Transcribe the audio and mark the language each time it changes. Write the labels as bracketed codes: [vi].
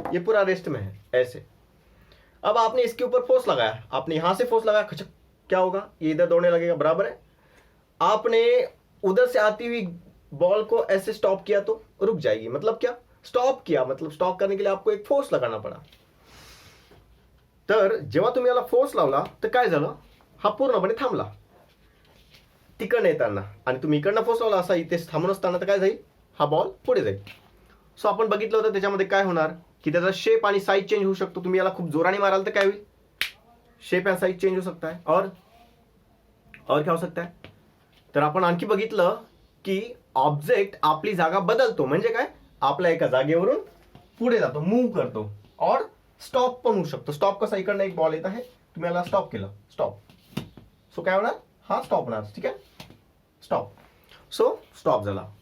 [hi] ये पूरा रेस्ट में है ऐसे। अब आपने इसके ऊपर फोर्स लगाया, आपने यहां से फोर्स लगाया, खचक, क्या होगा? ये इधर दौड़ने लगेगा, बराबर है। आपने उधर से आती हुई बॉल को ऐसे स्टॉप किया तो रुक जाएगी। मतलब क्या स्टॉप किया? मतलब स्टॉप करने के लिए आपको एक फोर्स लगाना पड़ा। [mr] तर जेव्हा तुम्ही याला फोर्स लावला तर काय झालं, हा पूर्णपणे थांबला तिकडनं येताना, आणि तुम्ही इकडनं फोर्स लावला असा इथे थांबून असताना, तर काय जाईल, हा बॉल पुढे जाईल। सो आपण बघितलं होतं त्याच्यामध्ये काय होणार की त्याचा शेप आणि साइज चेंज होऊ शकतो। तुम्ही याला खूप जोराने माराल तर काय होईल, [hi] शेप एंड साइज चेंज हो सकता है। और क्या हो सकता है, [mr] तर आपण आणखी बघितलं की ऑब्जेक्ट आपली जागा बदलतो, म्हणजे काय, आपल्या एका जागेवरून पुढे जातो, मूव्ह करतो। और स्टॉप पण होऊ शकतो। स्टॉप कसा, इकडनं एक बॉल येत आहे, तुम्ही याला स्टॉप केलं, स्टॉप, सो काय होणार, हा स्टॉप होणार, ठीक आहे, स्टॉप। सो स्टॉप झाला।